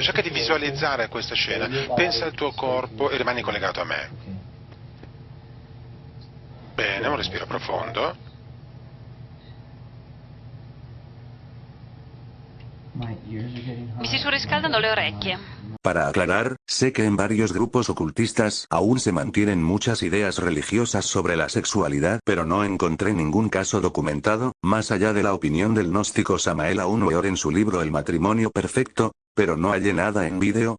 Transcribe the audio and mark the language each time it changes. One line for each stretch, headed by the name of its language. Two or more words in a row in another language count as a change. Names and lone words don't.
Italian: Cerca di visualizzare questa scena, pensa al tuo corpo e rimani collegato a me. Bene, un respiro profondo. Mi si surriscaldano le orecchie.
Spanish: Para aclarar, sé que en varios grupos ocultistas aún se mantienen muchas ideas religiosas sobre la sexualidad, pero no encontré ningún caso documentado, más allá de la opinión del gnóstico Samael Aun Weor en su libro El matrimonio perfecto, pero no hallé nada en vídeo.